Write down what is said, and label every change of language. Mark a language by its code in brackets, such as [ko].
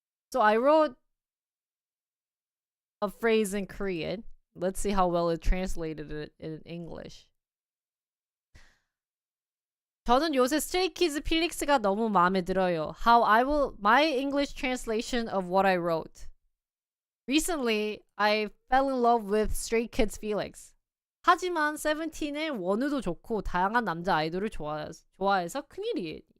[en] So I wrote a phrase in Korean. Let's see how well it translated it in English. [ko] 저는 요새 스트레이키즈 필릭스가 너무 마음에 들어요. [en] My English translation of what I wrote. Recently, I fell in love with Stray Kids Felix. [ko] 하지만 세븐틴의 원우도 좋고 다양한 남자 아이돌을 좋아해서 큰일이에요.